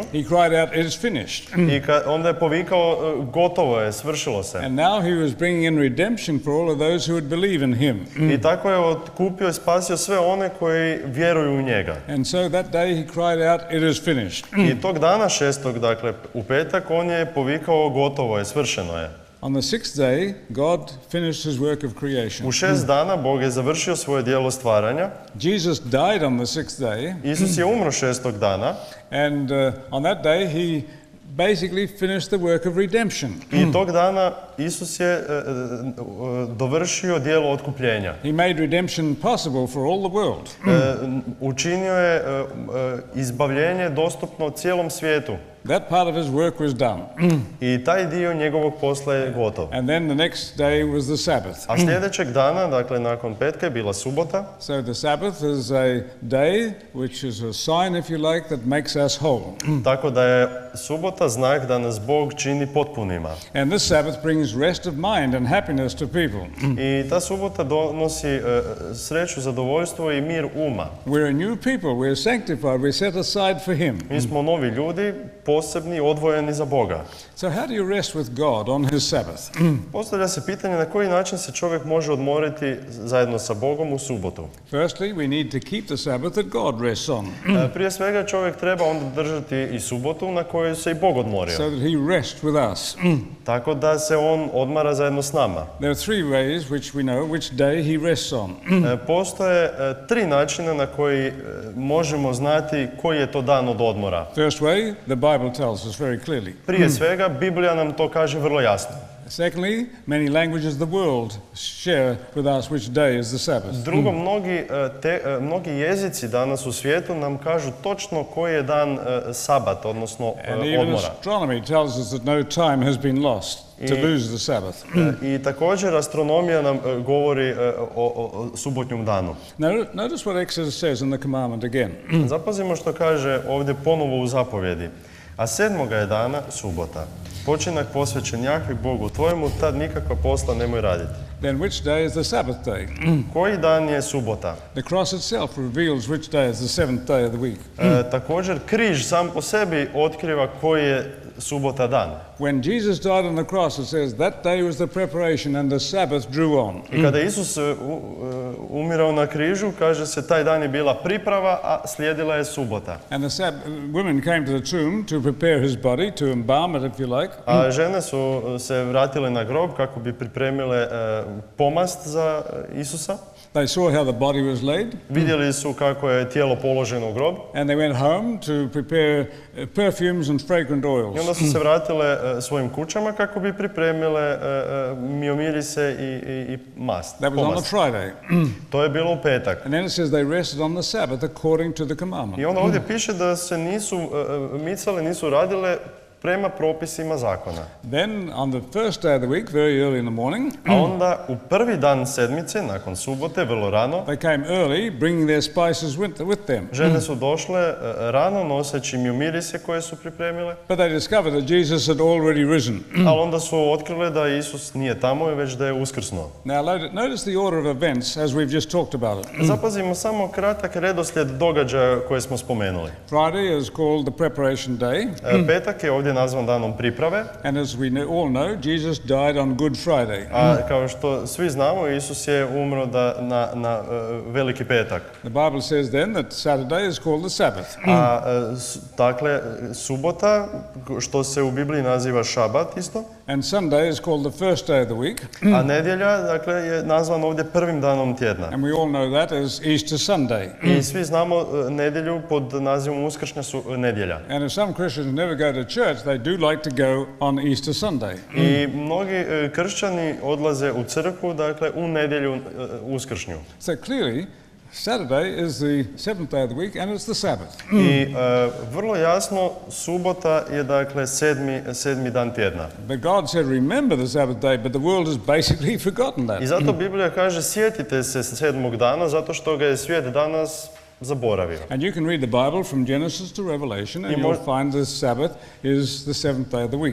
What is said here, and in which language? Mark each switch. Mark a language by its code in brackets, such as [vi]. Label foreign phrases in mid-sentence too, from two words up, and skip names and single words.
[en] he cried out, "It is finished." [hr] i onda je povikao, gotovo je, svršilo se. [en] And now he was bringing in redemption for all of those who would believe in him. [hr] I tako je otkupio i spasio sve one koji vjeruju u njega. [en] And so that day he cried out, "It is finished." [hr] I tog dana 6. dakle u petak, on je povikao, gotovo je, svršeno je. [en] On the sixth day, God finished his work of creation. [hr] U 6 dana Bog je završio svoje djelo stvaranja. [en] Jesus died on the sixth day, [hr] Isus je umro 6. dana [en] and on that day he basically finished the work of redemption. [hr] i tog dana Isus je dovršio djelo otkupljenja. [en] He made redemption possible for all the world. [hr] Učinio je izbavljenje dostupno cijelom svijetu. [en] That part of his work was done. [hr] I taj dio njegovog posla je gotov. [en] And then the next day was the Sabbath. [hr] A sljedećeg dana, dakle nakon petka, je bila subota. [en] So the Sabbath is a day which is a sign, if you like, that makes us whole. [hr] Tako da je subota znak da nas Bog čini potpunima. [en] And this Sabbath brings rest of mind and happiness to people. [hr] I ta subota donosi sreću, zadovoljstvo i mir uma. [en] We're a new people, we're sanctified, we're set aside for him. [hr] Mi smo novi ljudi, posebni, odvojeni za Boga. [en] So how do you rest with God on his Sabbath? [hr] Postavlja se pitanje na koji način se čovjek može odmoriti zajedno sa Bogom u subotu. [en] Firstly, we need to keep the Sabbath that God rests on, [hr] Prije svega čovjek treba onda držati i subotu na kojoj se i Bog odmorio. [en] so that he rests with us. [hr] Tako da se on odmara zajedno s nama. [en] There are three ways which we know which day he rests on. [hr] Postoje 3 načina na koji možemo znati koji je to dan od odmora. [en] First way, the Bible tells us very clearly. [hr] Prije svega, Biblija nam to kaže vrlo jasno. [en] Secondly, many languages of the world share with us which day is the Sabbath. [hr] Drugo, mnogi jezici danas u svijetu nam kažu točno koji je dan sabat, odnosno [en] And even [hr] odmora. [en] astronomy tells us that no time has been lost to lose the Sabbath. [hr] I također astronomija nam govori o subotnjem danu. [en] Notice what Exodus says in the commandment again. [hr] Zapazimo što kaže ovdje ponovo u zapovjedi. A 7. je dana subota. Počinak posvećen Jahvi Bogu tvojemu, tad nikakva posla nemoj raditi. [en] Then which day is the Sabbath day? [hr] Koji dan je subota? [en] The cross itself reveals which day is the seventh day of the week. [hr] Također križ sam po sebi otkriva koji je subota dan. [en] When Jesus died on the cross, it says that day was the preparation and the Sabbath drew on. [hr] I kada Isus umirao na križu, kaže se taj dan je bila priprava, a slijedila je subota. [en] And the women came to the tomb to prepare his body, to embalm it if you like. [hr] A žene su se vratile na grob kako bi pripremile pomast za Isusa. [en] They saw how the body was laid. [hr] Vidjeli su kako je tijelo položeno u grob. [en] And they went home to prepare perfumes and fragrant oils. [hr] I onda su se vratile svojim kućama kako bi pripremile miomirise i mast. [en] That was on the Friday. [hr] To je bilo u petak. [en] And then it says they rested on the Sabbath according to the commandment. [hr] I onda ovdje piše da se nisu micale, nisu radile prema propisima zakona. [en] Then on the first day of the week, very early in the morning, [hr] A onda u prvi dan sedmice, nakon subote, vrlo rano, [en] they came early, bringing their spices with them. [hr] žene su došle rano noseći mirise koje su pripremile, [en] But they discovered that Jesus had already risen. [hr] ali onda su otkrile da Isus nije tamo, već da je uskrsnuo. [en] Now notice the order of events as we've just talked about it. [hr] Zapazimo samo kratak redoslijed događaja koje smo spomenuli. [en] Friday is called the preparation day, [hr] Petak je ovdje nazvan danom priprave, [en] and as we all know, Jesus died on Good Friday. [hr] a kao što svi znamo, Isus je umro na Veliki petak. [en] The Bible says then that Saturday is called the Sabbath. [hr] Dakle, subota, što se u Bibliji naziva šabat isto, [en] And Sunday is called the first day of the week. [hr] a nedjelja, dakle, je nazvan ovdje prvim danom tjedna. [en] And we all know that as Easter Sunday. [hr] I svi znamo nedjelju pod nazivom uskršnja nedjelja. [en] And if some Christians never go to church, they do like to go on Easter Sunday. [hr] I mnogi kršćani odlaze u crkvu, dakle, u nedjelju uskršnju. [en] So clearly, Saturday is the seventh day of the week and it's the Sabbath. [hr] I vrlo jasno, subota je, dakle, sedmi dan tjedna. [en] But God said, remember the Sabbath day, but the world has basically forgotten that. [hr] I zato Biblija kaže, sjetite se 7. dana, zato što ga je svijet danas zaboravio. [en] And you can read the Bible from Genesis to Revelation and you'll find the Sabbath is the seventh day of the week.